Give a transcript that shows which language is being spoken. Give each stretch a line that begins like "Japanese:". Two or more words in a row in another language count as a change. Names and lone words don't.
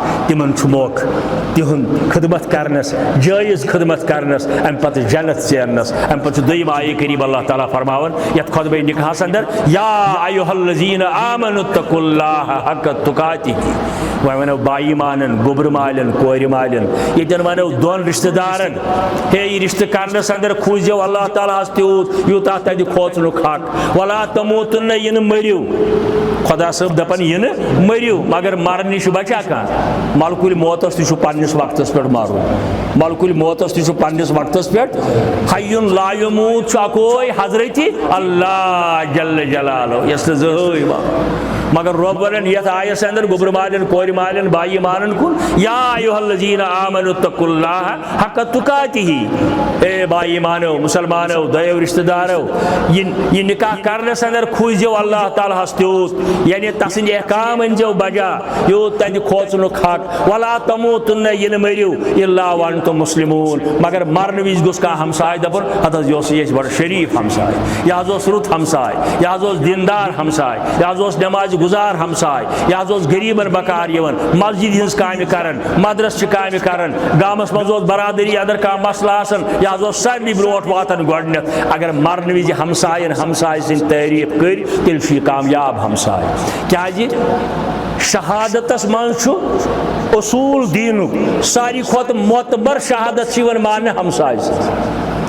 Kashmiri: تمن چھُ موقعہٕ تِہُنٛد خدمت کرنس جٲیز خدمت کرنس امہِ پتہٕ جنت ژیرنس امہِ پتہٕ چھُ دوٚیِم آیے قریٖب اللہ تعالیٰ فرماوان یتھ خۄطبے نکاحس اندر
Arabic: یا ایُہا الذین آمنوا اتقوا اللہ حق تقاتہ
Kashmiri: وۄنۍ ونو بائی مانن گوبرٕ مالٮ۪ن کورِ مالٮ۪ن ییٚتٮ۪ن ونو دۄن رشتہٕ دارن ہے یہِ رشتہٕ کرنس اندر کھوٗزیو اللہ تعالیٰ ہس تیوٗت یوٗتاہ تتہِ کھوژنُک حق
Arabic: ولا تموتن
Kashmiri: یہِ نہٕ مٔرِو خدا صٲب دپان یہِ نہٕ مٔرِو مگر مرنہِ چھُ بچا کانٛہہ ملکُل موتس تہِ چھُ پننس وقتس پٮ۪ٹھ مرُن ملکُل موتس تہِ چھُ پننس وقتس پٮ۪ٹھ
Arabic: حیٌ لا یموت
Kashmiri: چھُ اکوے حضرتِ اللہ
Arabic: جل جلالہ
Kashmiri: یس نہٕ زٕہٕنۍ مرِ مگر رۄب ونان یتھ آیس اندر گوبرٕ مالٮ۪ن کورِ مالٮ۪ن بائی مانن کُن
Arabic: یا ایُہا الذین آمنوا اتقوا اللہ حق تقاتہ
Kashmiri: اے بائی مانو مسلمانو دۄیو رشتہٕ دارو یہ نکاح کرنس اندر کھوٗزیو اللہ تعالیٰ ہس تیوٗت یعنی تسٕنٛدۍ احکام أنزیو بجا یوٗت تتہِ کھوژنُک حق
Arabic: ولا تموتن
Kashmiri: یہِ نہٕ مٔرِو
Arabic: الا وانتم مسلمون
Kashmiri: مگر مرنہٕ وِزِ گوٚژھ کانٛہہ ہمساے دپُن ہتھ حظ یہِ اوس یہِ بڑٕ شریٖف ہمساے یہِ حظ اوس رُت ہمساے یہِ حظ اوس دیندار ہمساے یہِ حظ اوس نمازِ گزار ہمساے یہِ حظ اوس غریٖبن بکار یِوان مسجد ہٕنٛز کامہِ کران مدرسچہِ کامہِ کران گامس منٛز اوس برادری اندر کانٛہہ مسلہٕ آسان یہِ حظ اوس سارنٕے برونٛٹھ واتان گۄڈٕنیتھ اگر مرنہٕ وِزِ ہمساین ہمساے سٕنٛدۍ تعریٖف کٔرۍ تیٚلہِ چھُ یہِ کامیاب ہمساے کیازِ شہادتس منٛز چھُ اصوٗل دیٖنُک ساروی کھۄتہٕ معتبر شہادت چھِ یِوان ماننہٕ ہمساے سٕنٛز